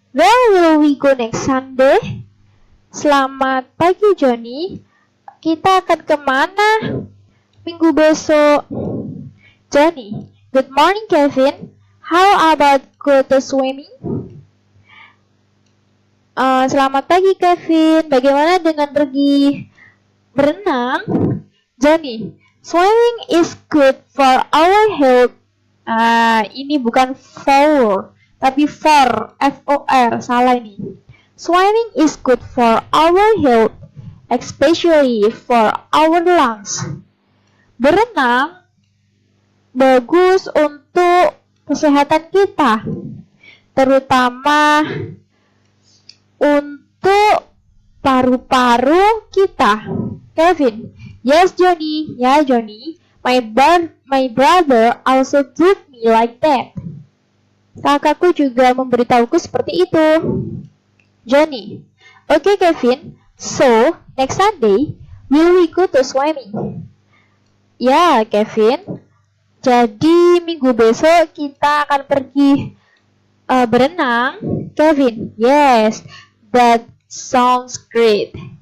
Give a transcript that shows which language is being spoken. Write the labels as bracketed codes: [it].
[en] Where will we go next Sunday? [id] Selamat pagi Johnny. Kita akan kemana minggu besok? [en] Johnny, good morning Kevin. How about go to swimming? [id] Selamat pagi Kevin. Bagaimana dengan pergi berenang? [en] Johnny, swimming is good for our health. [id] Ini bukan for, tapi for, F-O-R, salah ini. [en] Swimming is good for our health, especially for our lungs. [id] Berenang bagus untuk kesehatan kita, terutama untuk paru-paru kita. [en] Kevin, yes Johnny, ya Johnny, my brother also told me like that. [id] Kakakku juga memberitahuku seperti itu. [en] Johnny, okay Kevin, so next Sunday will we go to swimming? [id] Ya Kevin, jadi minggu besok kita akan pergi berenang. [en] Kevin, yes, that sounds great.